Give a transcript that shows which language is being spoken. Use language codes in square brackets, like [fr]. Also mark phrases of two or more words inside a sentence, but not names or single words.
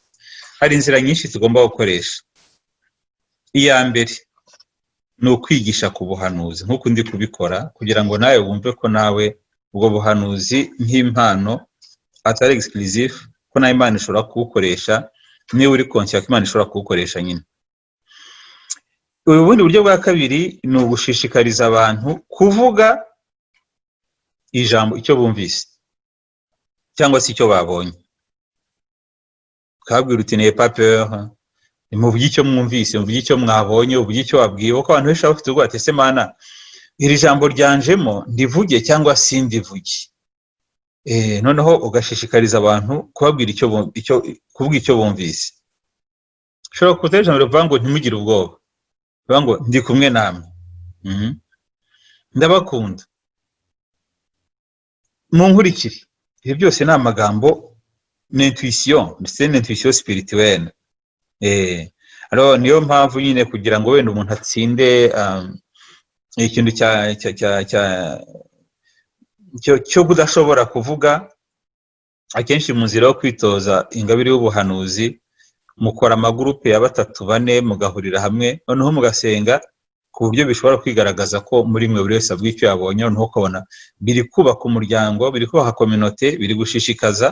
[rw] Hari inzira nyinshi tugomba gukoresha. Iya mbere ni ukwigisha ku buhanuzi nk'uko ndi kubikora, kugira ngo nawe wumve ko nawe ubwo buhanuzi nk'impano atari exclusive, ko nawe Imana ishobora kubukoresha niba uri conscious ko Imana ishobora kubukoresha nyine. Ubundi buryo bwa kabiri ni ugushishikariza abantu kuvuga ijambo icyo bumvise cyangwa se icyo babonye. Kabwira uti [fr] n'ayez pas peur, [rw] muvuge icyo mwumvise, muvuge icyo mwabonye, muvuge icyo wabwiwe, ko abantu benshi bafite ubwoba ati se Mana iri jambo ryanjemo ndivuge cyangwa sindivuge. Noneho ugashishikariza abantu kubabwira kuvuga icyo bumvise. Ushobora kuteje ijambo rivuga ngo ntimugire ubwoba, rivuga ngo ndi kumwe namwe. ndabakunda munkurikire. Ibyo byose ni amagambo n'intuition, [fr] c'est l'intuition spirituelle. [rw] Alors niyo mpamvu nyine kugira ngo wenda umuntu atsinde ikintu cyo kudashobora kuvuga, akenshi mu nzira yo kwitoza ingabire y'ubuhanuzi mukora amagurupe ya 3-4 mugahurira hamwe, noneho mugasenga ku buryo bishobora kwigaragaza ko muri mwe buri wese abwiye icyo yabonye, noneho ukabona biri kubaka umuryango, biri kubaka communauté, biri gushishikaza.